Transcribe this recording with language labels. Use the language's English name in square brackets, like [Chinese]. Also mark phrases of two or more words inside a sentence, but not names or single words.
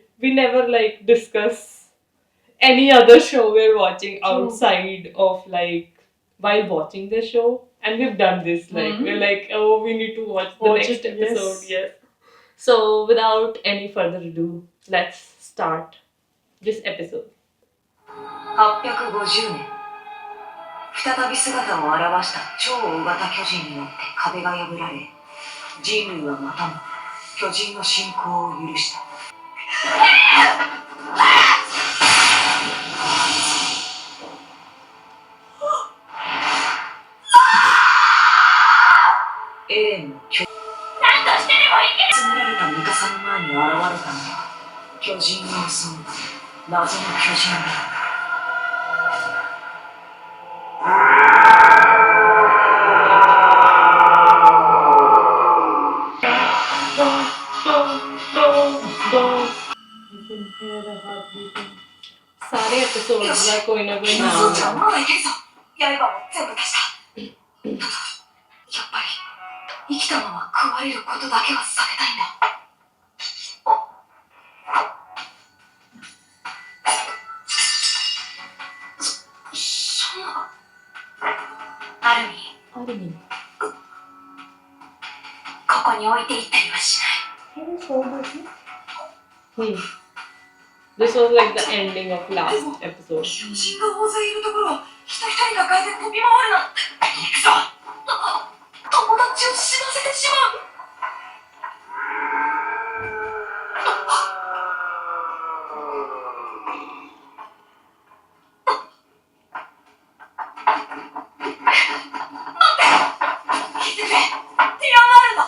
[English] We never like discuss any other show we're watching outside of like while watching the show. And we've done this, like Mhm. we're like, oh, we need to watch the Watch next it, episode. yes. Yes. So without any further ado, let's start this episode. [Japanese] 850 年、再び姿を現した超大型巨人によって壁が破られ、人類はまたも巨人の侵攻を許した。エレンの巨人、何としてでもいけ！詰められたミカサの前に現れたのは、巨人を襲う謎の巨人だ。 [Hindi] सारे एपिसोड्स में कोई ना कोई [Japanese] ま [Hindi] नाम [Japanese] だいけるぞ。刃も全部出した。やっぱり生きたまま食われることだけは避けたいんだ。そんな。アルミン、あるに。ここに置いていったりはしない。 [English] This was like the ending of last episode. [Japanese] 巨人が大勢いるところを人一人がかえて飛び回るなんて。行くぞ。友達を死なせてしまう。聞いてくれ。提案があるんだ。